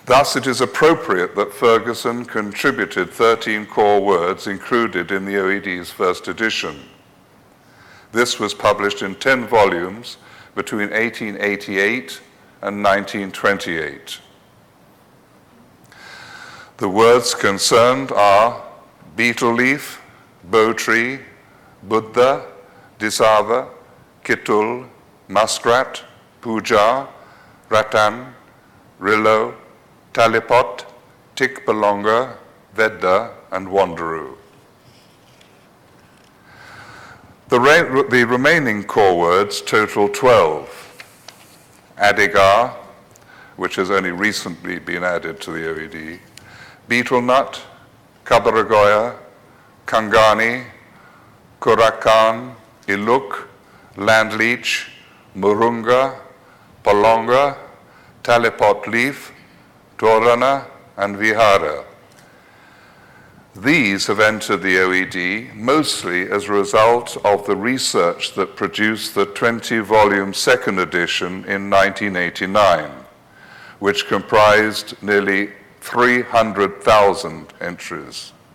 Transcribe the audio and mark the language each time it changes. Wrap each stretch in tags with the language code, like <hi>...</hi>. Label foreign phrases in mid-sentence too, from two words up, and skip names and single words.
<en>Thus, it is appropriate that Ferguson contributed 13 core words included in the OED's first edition. This was published in 10 volumes between 1888 and 1928. The words concerned are betel leaf, bow tree, Buddha, Disava, Kitul, muskrat, puja, rattan, rillo, talipot, tikbalonga, vedda, and wanderu. The remaining core words total 12. Adigar, which has only recently been added to the OED, betel nut, kabaragoya, kangani, kurakan, iluk, landleech, murunga, palonga, talipot leaf, torana, and vihara. These have entered the OED mostly as a result of the research that produced the 20-volume second edition in 1989, which comprised nearly 300,000 entries.</en>